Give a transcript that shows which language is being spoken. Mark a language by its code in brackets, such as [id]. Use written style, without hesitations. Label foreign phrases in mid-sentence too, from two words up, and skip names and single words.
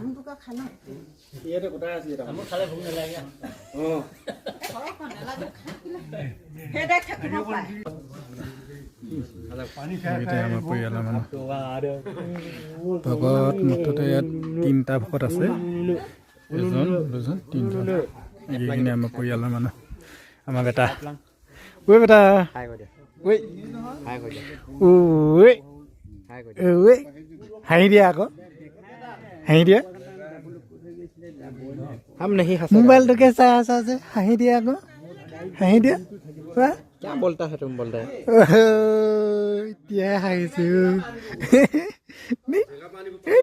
[as] আমাৰ পৰিয়ালৰ মানুহ ভকত মুঠতে ইয়াত 3টা ভকত আছে 1 2 3টা এইখিনি আমাৰ পৰিয়ালৰ মানুহ আমাৰ বেটা ঐ বেটা হাঁহি দিয়া আকৌ হাঁহি দিয়া মোবাইলটোকে চাই আছা যে হাঁহি দিয়া আকৌ হাঁহি দিয়া [hi] क्या बोलता है तुम बोलता है [as] এতিয়া হাঁহিছো